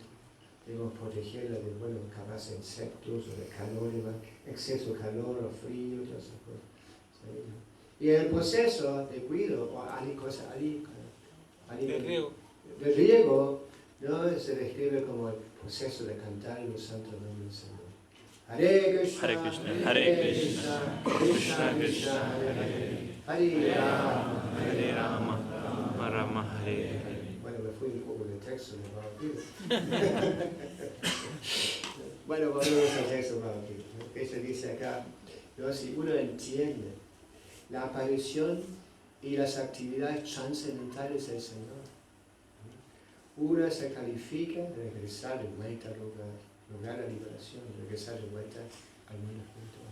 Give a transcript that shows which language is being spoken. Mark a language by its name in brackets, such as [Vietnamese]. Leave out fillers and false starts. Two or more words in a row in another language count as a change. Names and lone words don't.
[Spanish] Debemos protegerla de, capaz insectos o de calor, exceso de calor o frío, todas esas cosas. ¿Sí? Y el proceso de cuidado, de riego, ¿no? Se describe como el proceso de cantar los santos nombres del Señor. [Sanskrit] हरे कृष्ण, हरे कृष्ण, हरे कृष्ण, कृष्ण कृष्ण, हरे राम, हरे राम, राम राम, हरे हरे. [Spanish] Bueno, me fui un poco del texto de Bhagavad Gita. Bueno, volvemos al texto de Bhagavad Gita, ¿no? Que se dice acá, ¿no? Si uno entiende la aparición y las actividades trascendentales del Señor. Una se califica de regresar de vuelta al lugar, lograr la liberación, regresar de vuelta al mundo espiritual.